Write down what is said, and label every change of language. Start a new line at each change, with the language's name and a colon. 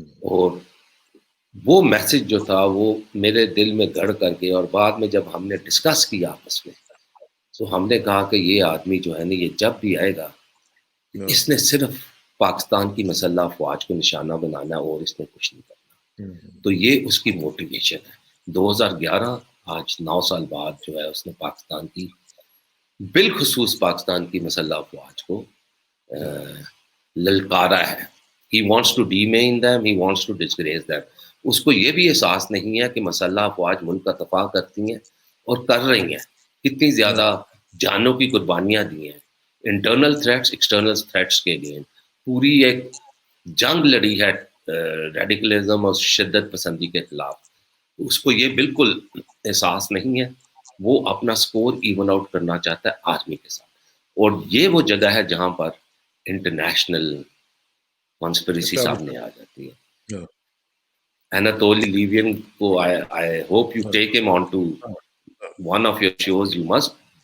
Urdu: اور وہ میسج جو تھا وہ میرے دل میں گڑ کر کے، اور بعد میں جب ہم نے ڈسکس کیا آپس میں تو ہم نے کہا کہ یہ آدمی جو ہے نا یہ جب بھی آئے گا اس نے صرف پاکستان کی مسلح افواج کو نشانہ بنانا اور اس نے کچھ نہیں کرنا. تو یہ اس کی موٹیویشن ہے. 2011 آج 9 سال بعد جو ہے اس نے پاکستان کی بالخصوص پاکستان کی مسلح افواج کو للکارا ہے.
English: He wants to demean them, he wants to disgrace them.
Urdu: اس کو یہ بھی احساس نہیں ہے کہ مسلح افواج ملک کا دفاع کرتی ہیں اور کر رہی ہیں, کتنی زیادہ جانوں کی قربانیاں دی ہیں انٹرنل تھریٹس ایکسٹرنل تھریٹس کے لیے, پوری ایک جنگ لڑی ہے ریڈیکلزم اور شدت پسندی کے خلاف. اس کو یہ بالکل احساس نہیں ہے, وہ اپنا سکور ایون آؤٹ کرنا چاہتا ہے آرمی کے ساتھ, اور یہ وہ جگہ ہے جہاں پر انٹرنیشنل کانسپریسی سامنے آ جاتی ہے.
English: Anatoly Levian کو I hope you take him on to one of your shows, you must.